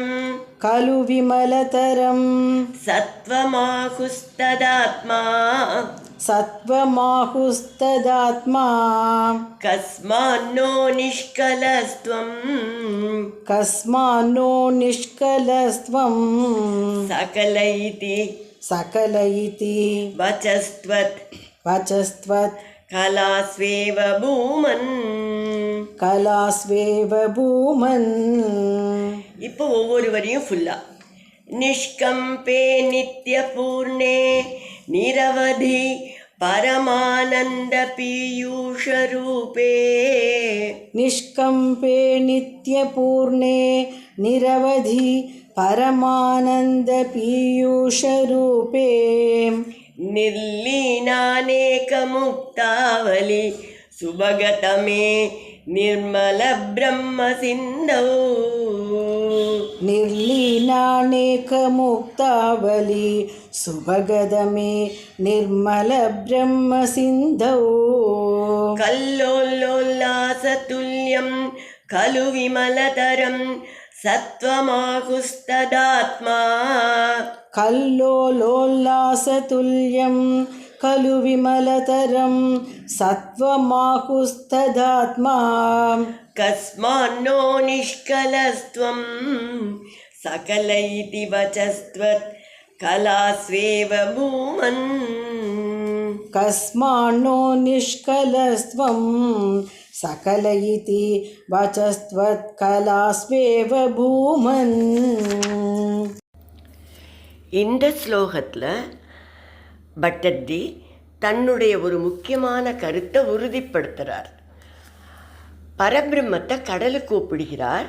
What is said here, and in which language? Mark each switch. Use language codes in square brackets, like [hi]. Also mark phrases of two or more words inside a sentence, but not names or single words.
[sa] ಖಲು ವಿಮಲತರಂ ಸತ್ವಮಾಹುಸ್ತದಾತ್ಮಾ ಸತ್ವಮಾಹುಸ್ತದಾತ್ಮಾ ಕಸ್ಮಾನ್ನೋ ನಿಷ್ಕಲಸ್ತ್ವಂ ಕಸ್ಮಾನ್ನೋ ನಿಷ್ಕಲಸ್ತ್ವಂ ಸಕಲ ಇತಿ ಸಕಲ ಇತಿ ವಚಸ್ತ್ವತ್ ವಚಸ್ತ್ವತ್ கலாஸ்வேவ பூமன். கலாஸ்வேவ பூமன். [ta] இப்போ ஒவ்வொரு வரியும் ஃபுல்லா. [sa] நிஷ்கம்பே நித்யபூர்ணே நிரவதி பரமானந்த பீயூஷரூபே நிஷ்கம்பே நித்யபூர்ணே நிரவதி பரமானந்த பீயூஷரூபே ನಿರ್ಲೀನಾನೇಕಮುಕ್ತಾವಲಿ ಸುಭಗತಮೇ ನಿರ್ಮಲ ಬ್ರಹ್ಮ ಸಿಂಧೌ ನಿರ್ಲೀನಾನೇಕಮುಕ್ತಾವಲಿ ಸುಭಗದಮೇ ನಿರ್ಮಲ ಬ್ರಹ್ಮ ಸಿಂಧೌ ಕಲ್ಲೋಲ್ಲೋಲ್ಲಾಸತುಲ್ಯಂ ಖಲು ವಿಮಲತರಂ ಸತ್ವಮಾಹುಸ್ತದಾತ್ಮಾ ಕಲ್ಲೋಲೋಲ್ಲಾಸತುಲ್ಯಂ ಖಲು ವಿಮಲತರಂ ಸತ್ವಮಾಹುಸ್ತದಾತ್ಮಾ ಕಸ್ಮಾನ್ನೋ ನಿಷ್ಕಲಸ್ತ್ವಂ ಸಕಲ ಇತಿ ವಚಸ್ತ್ವತ್ ಕಲಾಸ್ವೇವ ಭೂಮನ್. ಕಸ್ಮಾನ್ನೋ ನಿಷ್ಕಲಸ್ತ್ವಂ ಸಕಲ ಇತಿ ವಚಸ್ತ್ವತ್ கலாஸ்வேவ பூமன். [ta] இந்த ஸ்லோகத்தில் பட்டர்ஜி தன்னுடைய ஒரு முக்கியமான கருத்தை உறுதிப்படுத்துகிறார். பரபிரம்மத்தை கடலுக்கு ஒப்பிடுகிறார்.